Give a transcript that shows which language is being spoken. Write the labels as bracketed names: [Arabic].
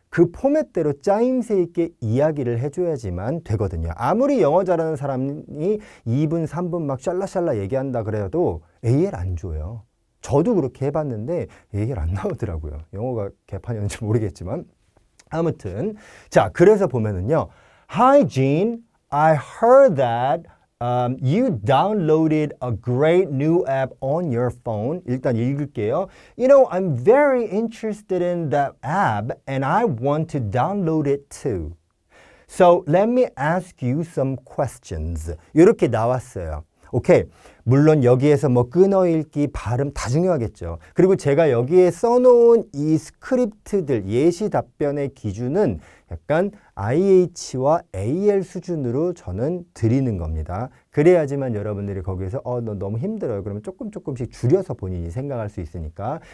[Korean] 그 포맷대로 짜임새 있게 이야기를 해줘야지만 되거든요. 아무리 영어 잘하는 사람이 2분, 3분 막 샬라샬라 얘기한다 그래도 AL 안 줘요. 저도 그렇게 해봤는데 AL 안 나오더라고요. 영어가 개판이었는지 모르겠지만. 아무튼 자, 그래서 보면은요. [English] Hi, Gene. I heard that you downloaded a great new app on your phone. [Korean] 일단 읽을게요. [English] You know, I'm very interested in that app and I want to download it too. So let me ask you some questions. [Korean] 이렇게 나왔어요. 오케이. 물론 여기에서 뭐 끊어읽기, 발음 다 중요하겠죠. 그리고 제가 여기에 써놓은 이 스크립트들, 예시 답변의 기준은 약간 IH와 AL 수준으로 저는 드리는 겁니다. 그래야지만 여러분들이 거기에서 너 너무 힘들어요. 그러면 조금씩 줄여서 본인이 생각할 수 있으니까.